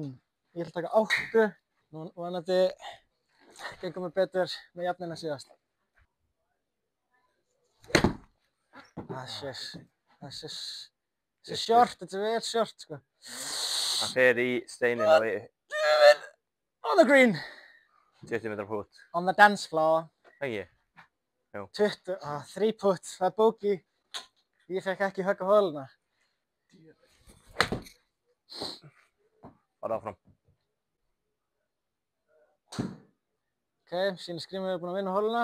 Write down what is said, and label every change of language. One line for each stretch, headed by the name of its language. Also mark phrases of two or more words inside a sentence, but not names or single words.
Icelandic: Ég ætla að taka 8. Nú vonandi gengur mér betur með jafnina síðast. Þessi short, þetta er vel short sko. Hann fer í steinin á við.
English: On the green.
Icelandic: 20 metra putt.
English: On the dance floor.
Icelandic: Ekki? Jú. 3 putt, það er bogey. Ég fekk ekki högg á holuna. Bara áfram. Ok, síni Grímur er búinn að vinna holuna.